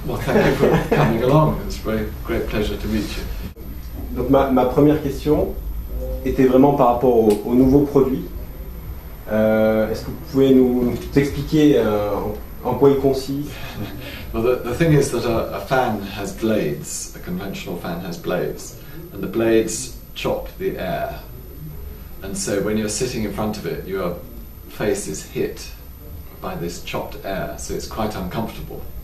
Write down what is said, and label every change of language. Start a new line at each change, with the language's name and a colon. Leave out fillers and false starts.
English: Well, thank you for coming along. It's a great pleasure to meet you.
French: Donc ma première question était vraiment par rapport au nouveau produit. Est-ce que vous pouvez nous expliquer en quoi il consiste?
English: Well, the thing is that a fan has blades, a conventional fan has blades, and the blades chop the air. And so when you're sitting in front of it, your face is hit by this chopped air, so it's quite uncomfortable.